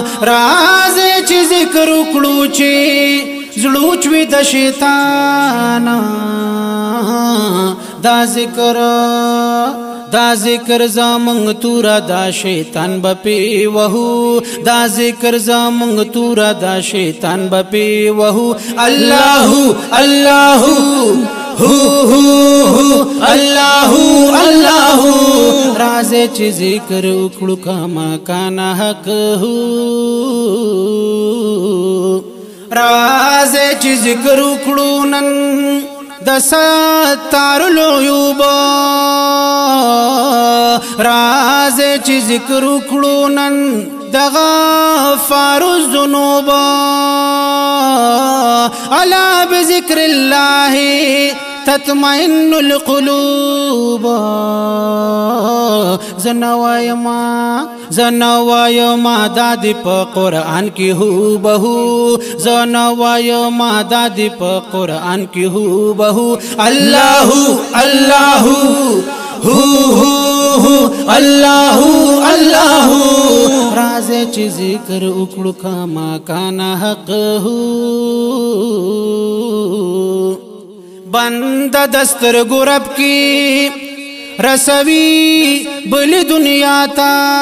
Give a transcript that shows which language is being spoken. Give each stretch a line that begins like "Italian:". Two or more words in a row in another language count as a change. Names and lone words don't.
Pashto: راځئ چې ذکر وکړو چې زړه وچوي د شیطان. دا ذکر، دا ذکر زمونږ توره، دا شیطان به پې وهو. دا ذکر زمونږ توره، دا شیطان به پې وهو.
Arabic: الله، الله، هو، هو، هو. الله، الله.
Pashto: راځئ چې ذکر وکړو،
Arabic: کما کان حق هو.
Pashto: راځئ چې ذکر وکړو نن د
Arabic: ستار العیوب.
Pashto: راځئ چې ذکر وکړو نن د
Arabic: غفار الذنوب. الا بذکر الله تطمئن القلوب.
Pashto: زه نه وایم، زه نه وایم دا دې په قرآن کې هو به هو. زه نه وایم دا دې په قرآن کې هو به هو.
Arabic: الله، الله، هو، هو، هو. الله، الله.
Pashto: راځئ چې ذکر وکړو،
Arabic: کما کان حق هو.
Pashto: بنده د سترګو رب کې رسوي بل دنیا ته.